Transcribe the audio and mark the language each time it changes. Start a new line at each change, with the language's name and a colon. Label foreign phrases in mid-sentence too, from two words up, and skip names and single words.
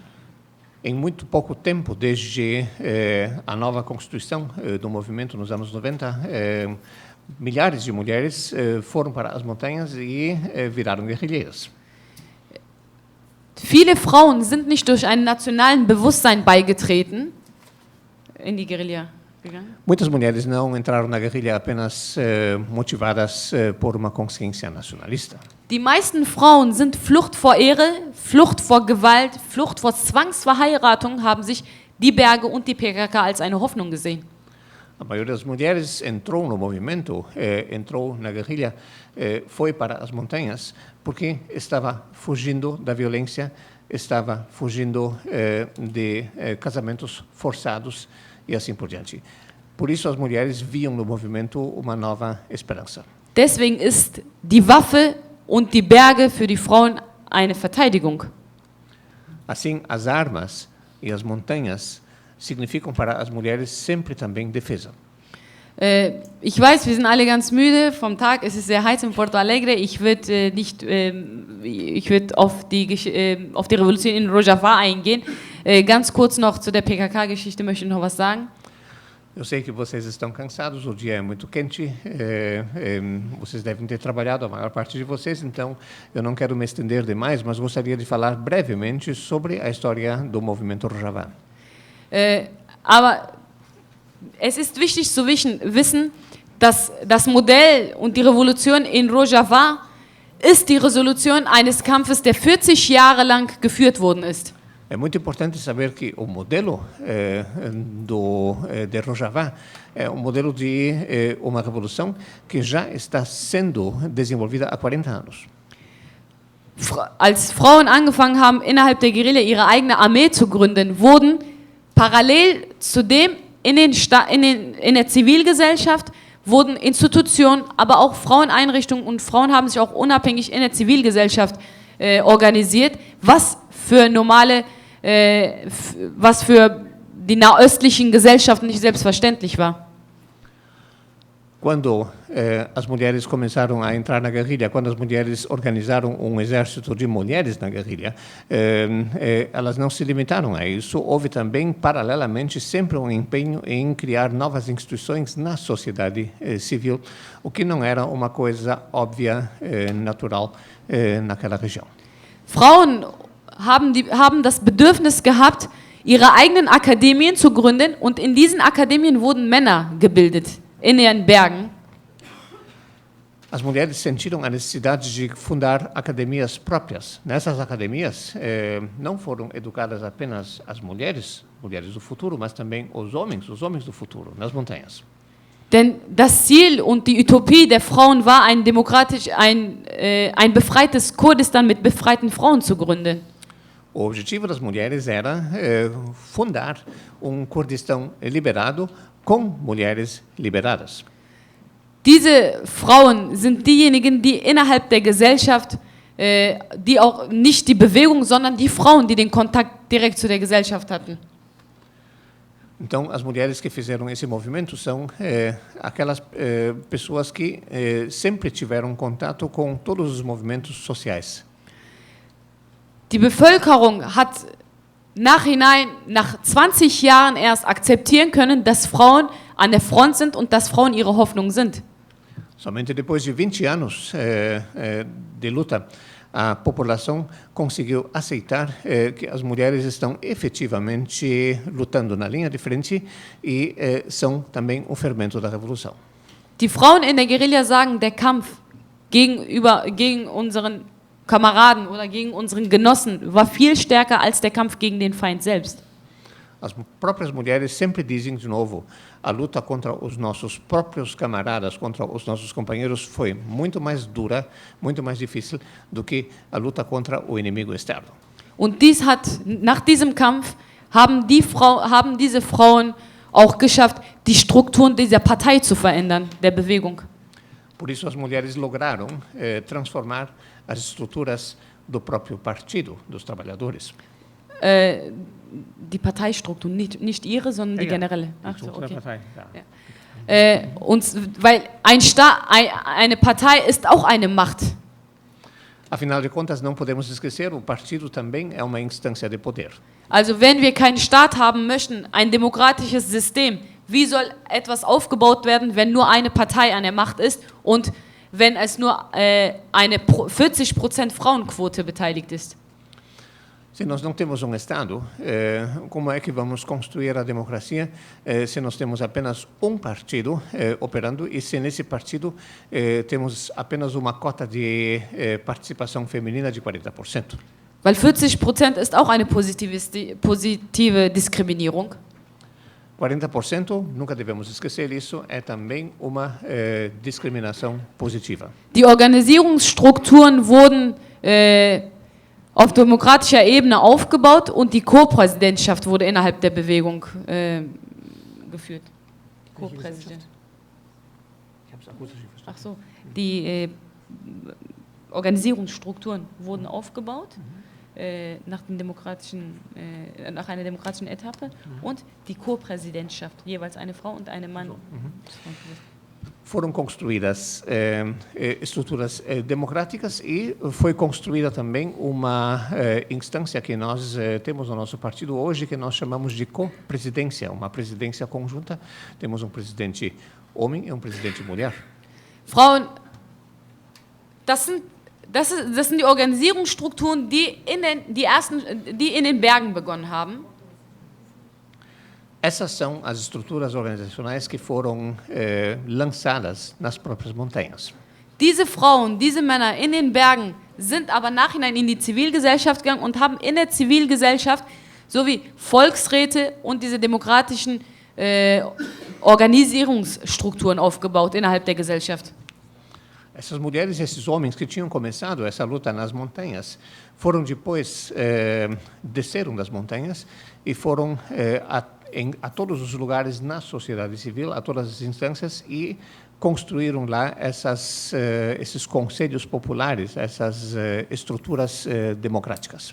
Portuguese: Em muito pouco tempo, desde a nova constituição do movimento nos anos 90, milhares de mulheres foram para as montanhas e viraram guerrilheiras.
German: Viele Frauen sind nicht durch einen nationalen Bewusstsein beigetreten in die Guerilla gegangen.
Portuguese: Muitas mulheres não entraram na guerrilha apenas motivadas por uma consciência nacionalista.
German: Die meisten Frauen sind Flucht vor Ehre, Flucht vor Gewalt, Flucht vor Zwangsverheiratung, haben sich die Berge und die PKK als eine Hoffnung gesehen.
Portuguese: A maioria das mulheres entrou no movimento, entrou na guerrilha, foi para as montanhas, porque estava fugindo da violência, estava fugindo de casamentos forçados e assim por diante. Por isso as mulheres viam no movimento uma nova esperança.
German: Deswegen ist die Waffe und die Berge für die Frauen eine Verteidigung.
Portuguese: Assim, as armas e as montanhas significam para as mulheres sempre também defesa.
German: Ich weiß, wir sind alle ganz müde vom Tag. Es ist sehr heiß in Porto Alegre. Ich würde auf die Revolution in Rojava eingehen. Ganz kurz noch zu der PKK-Geschichte möchte ich noch was sagen.
Portuguese: Eu sei que vocês estão cansados, o dia é muito quente, vocês devem ter trabalhado, a maior parte de vocês, então eu não quero me estender demais, mas gostaria de falar brevemente sobre a história do movimento Rojava.
German: Aber es ist wichtig zu wissen, dass das Modell und die Revolution in Rojava ist die Resolution eines Kampfes, der 40 Jahre lang geführt worden ist.
Portuguese: É muito importante saber que o modelo de Rojava é um modelo de uma revolução que já está sendo desenvolvida há 40 anos.
German: Als Frauen angefangen haben, innerhalb der Guerilla ihre eigene Armee zu gründen, wurden parallel zu dem in der Zivilgesellschaft wurden Institutionen, aber auch Fraueneinrichtungen und Frauen haben sich auch unabhängig in der Zivilgesellschaft organisiert, was für die nahöstlichen Gesellschaften nicht selbstverständlich war.
Portuguese: Quando as mulheres começaram a entrar na guerrilha, quando as mulheres organizaram um exército de mulheres na guerrilha, elas não se limitaram a isso. Houve também, paralelamente, sempre um empenho em criar novas instituições na sociedade civil, o que não era uma coisa óbvia, natural naquela região.
German: Frauen haben das Bedürfnis gehabt, ihre eigenen Akademien zu gründen, und in diesen Akademien wurden Männer gebildet. In ihren Bergen.
Portuguese: As mulheres sentiram a necessidade de fundar academias próprias. Nessas academias não foram educadas apenas as mulheres do futuro, mas também os homens do futuro, nas montanhas.
German: Denn das Ziel und die Utopie der Frauen war, ein befreites Kurdistan mit befreiten Frauen zu gründen.
Portuguese: O objetivo das mulheres era fundar Kurdistão liberado com mulheres liberadas.
German: Diese Frauen sind diejenigen, die innerhalb der Gesellschaft, die auch nicht die Bewegung, sondern die Frauen, die den Kontakt direkt zu der Gesellschaft hatten.
Portuguese: Então, as mulheres que fizeram esse movimento são aquelas pessoas que sempre tiveram contato com todos os movimentos sociais.
German: Die Bevölkerung hat nachhinein, nach 20 Jahren erst akzeptieren können, dass Frauen an der Front sind und dass Frauen ihre Hoffnung sind.
Portuguese: Somente depois de 20 anos de luta, a população conseguiu aceitar que as mulheres estão efetivamente lutando na linha de frente e são também um fermento da revolução.
German: Die Frauen in der Guerilla sagen, der Kampf gegen unseren Kameraden oder gegen unseren Genossen war viel stärker als der Kampf gegen den Feind selbst.
Portuguese: As próprias mulheres sempre dizem de novo, a luta contra os nossos próprios camaradas, contra os nossos companheiros foi muito mais dura, muito mais difícil do que a luta contra o inimigo externo.
German: Und nach diesem Kampf haben diese Frauen auch geschafft, die Strukturen dieser Partei zu verändern, der Bewegung.
Portuguese: Por isso as mulheres lograram transformar as estruturas do próprio partido dos trabalhadores.
German: Die Parteistruktur, nicht ihre, sondern die generelle. Ach so, okay. Partei, ja. Weil eine Partei ist auch eine Macht.
Portuguese: Afinal de contas, não podemos esquecer, o partido também é uma instância de poder.
German: Also wenn wir keinen Staat haben möchten, ein demokratisches System, wie soll etwas aufgebaut werden, wenn nur eine Partei an der Macht ist und wenn es nur eine 40% Frauenquote beteiligt ist?
Portuguese: Se nós não temos um Estado, como é que vamos construir a democracia se nós temos apenas um partido operando e se nesse partido temos apenas uma cota de participação feminina de 40%?
German: Weil 40% ist auch eine positive Diskriminierung.
Portuguese: 40%, nunca devemos esquecer isso, é também uma discriminação positiva.
German: Die Organisierungsstrukturen wurden auf demokratischer Ebene aufgebaut und die Co-Präsidentschaft wurde innerhalb der Bewegung geführt. Co-Präsident. Ach so, die Organisierungsstrukturen wurden aufgebaut nach einer demokratischen Etappe und die Co-Präsidentschaft, jeweils eine Frau und ein Mann.
Portuguese: Foram construídas estruturas democráticas e foi construída também uma instância que nós temos no nosso partido hoje, que nós chamamos de co-presidência, uma presidência conjunta. Temos um presidente homem e um presidente mulher.
German: Frauen, das sind die Organisierungsstrukturen, die in den Bergen begonnen haben.
Portuguese: Essas são as estruturas organizacionais que foram lançadas nas próprias montanhas.
German: Diese Frauen, diese Männer in den Bergen sind aber nachhinein in die Zivilgesellschaft gegangen und haben in der Zivilgesellschaft sowie Volksräte und diese demokratischen Organisierungsstrukturen aufgebaut innerhalb der Gesellschaft.
Portuguese: Essas mulheres e esses homens que tinham começado essa luta nas montanhas foram depois desceram das montanhas e foram a todos os lugares na sociedade civil, a todas as instâncias e construíram lá esses conselhos populares, essas estruturas democráticas.